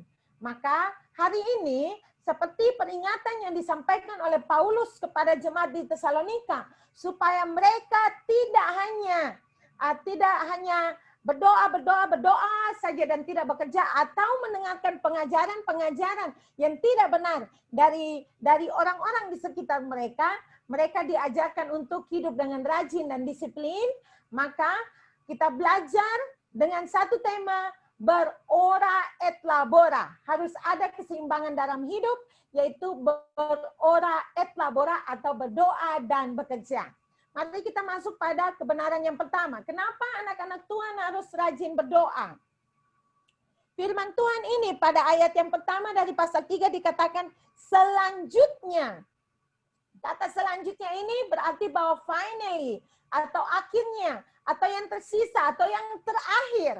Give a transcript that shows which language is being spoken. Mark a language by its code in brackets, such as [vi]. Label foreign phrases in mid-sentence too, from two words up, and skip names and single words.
[id] Maka hari ini, seperti peringatan yang disampaikan oleh Paulus kepada jemaat di Tesalonika, supaya mereka tidak hanya berdoa saja dan tidak bekerja, atau mendengarkan pengajaran yang tidak benar dari orang-orang di sekitar mereka. Mereka diajarkan untuk hidup dengan rajin dan disiplin. Maka kita belajar dengan satu tema, [la] berora et labora. [id] Harus ada keseimbangan dalam hidup, yaitu [la] berora et labora [id] atau berdoa dan bekerja. Mari kita masuk pada kebenaran yang pertama. Kenapa anak-anak Tuhan harus rajin berdoa? Firman Tuhan ini pada ayat yang pertama dari pasal 3 dikatakan selanjutnya. Kata selanjutnya ini berarti bahwa finally, atau akhirnya, atau yang tersisa, atau yang terakhir.